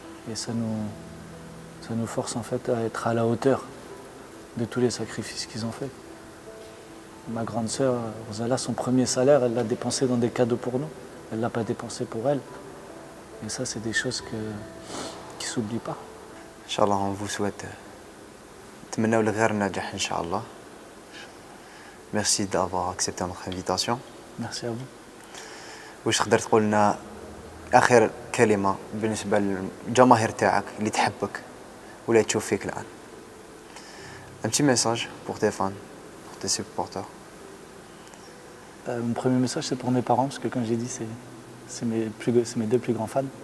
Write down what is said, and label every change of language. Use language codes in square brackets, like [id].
[fr] Et ça nous force en fait à être à la hauteur de tous les sacrifices qu'ils ont faits. Ma grande sœur, Rosala, son premier salaire, elle l'a dépensé dans des cadeaux pour nous. Elle ne l'a pas dépensé pour elle. Et ça, c'est des choses qui ne s'oublient pas. [ar] Inch'Allah, [fr] on vous souhaite [ar] نتمنى الغير النجاح إن شاء الله. [fr] Merci d'avoir accepté notre invitation. Merci à vous. [ar] واش تقدر تقول لنا آخر كلمة بالنسبة للجماهير تاعك اللي تحبك ولا تشوف فيك الآن؟ [fr] Un petit message pour tes fans, pour tes supporters. Mon premier message, c'est pour mes parents, parce que comme j'ai dit, c'est mes deux plus grands fans.